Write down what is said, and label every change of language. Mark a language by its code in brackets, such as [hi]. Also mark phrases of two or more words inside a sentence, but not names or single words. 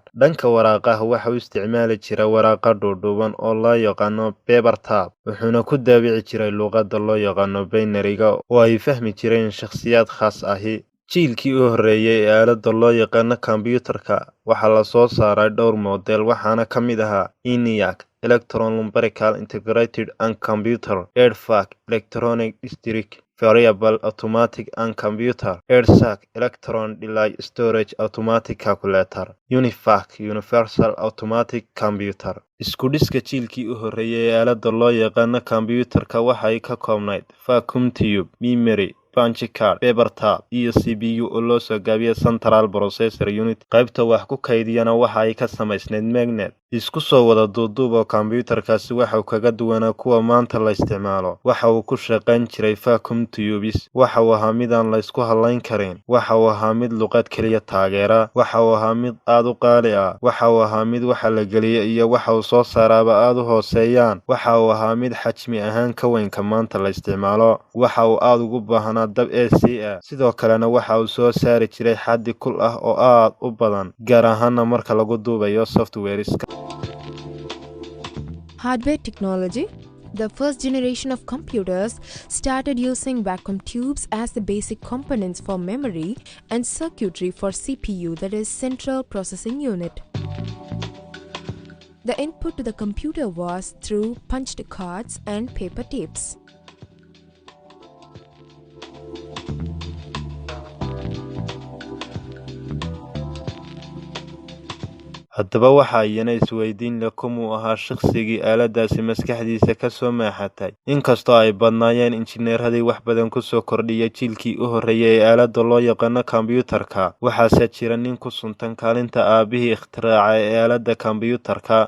[so] Dhanka waraaqaha waxa uu isticmaali jiray waraaqa dhuudhuuban oo loo yaqaano [en] paper tab, [so] wuxuuna ku daabici jiray luqadda loo yaqaano binary-ga oo ay fahmi jireen shakhsiyaad khaas ahi. Jiilkii u horreeyay ee aaladda loo yaqaano kombiyuutarka waxaa la soo saaray dhowr model, waxaana ka mid ahaa ENIAC [en] Electron Numerical Integrated and Computer, [so] EDFAC [en] Electronic District Variable Automatic and Computer, [so] EDSAC [en] Electron Delay Storage Automatic Calculator, [so] UNIVAC [en] Universal Automatic Computer. [so] Isku dhiska jiilkii u horreeyay ee aaladda loo yaqaano kombiyuutarka waxay ka koobnayd [en] vacuum tube, [so] memory, [en] punch card, paper tab, [so] iyo CPU oo loo soo gaabiyay [en] Central Processor Unit. [so] Qaybta wax ku kaydiyana waxa ay ka samaysnayd magnet. Isku soo wada duuduuba kombiyuutarkaasi waxa uu kaga duwanaa kuwa maanta la isticmaalo. Waxa uu ku shaqayn jiray [en] vacuum tubes, [so] waxa uu ahaa mid aan la isku halayn karin, waxa uu ahaa mid luqad keliya taageera, waxa uu ahaa mid aad u qaali ah, waxa uu ahaa mid waxa la geliyo iyo waxa uu soo saaraaba aad u hooseeyaan, waxa uu ahaa mid xajmi ahaan ka weynka maanta la isticmaalo, waxa uu aad ugu baahnaa dab AC ah, sidoo kalena waxa uu soo saari jiray xaddi kul ah oo aad u badan, gaar ahaana marka lagu duubayo software-iska. [en] Hardware technology. The first generation of computers started using vacuum tubes as the basic components for memory and circuitry for CPU, that is Central Processing Unit. The input to the computer was through punched cards and paper tapes. [so] haddaba waxa iyana isweydiin leh kumuu ahaa shakhsigii aaladdaasi maskaxdiisa ka soo maaxatay. Inkastoo ay badnaayeen injineeradii wax badan ku soo kordhiyay jiilkii u horreeyay ee aaladda loo yaqaano kombiyuutarka, waxaase jira nin ku suntan kaalinta aabihii ikhtiraacay ee aaladda kombiyuutarka.